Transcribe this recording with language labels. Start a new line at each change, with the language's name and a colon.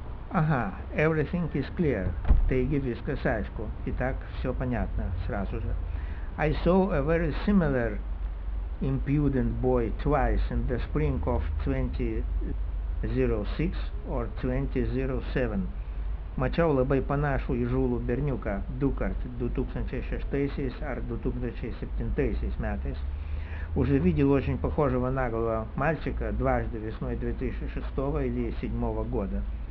English: Ага, everything is clear.
Lithuanian: Taigi viskas aišku.
Russian: Итак, все понятно сразу же.
English: I saw a very similar impudent boy twice in the spring of 2006 or 2007.
Lithuanian: Mačiau labai panašų įžūlų berniuką dukart 2006 ar 2007 metais.
Russian: Уже видел очень похожего наглого мальчика дважды весной 2006 или 2007 года.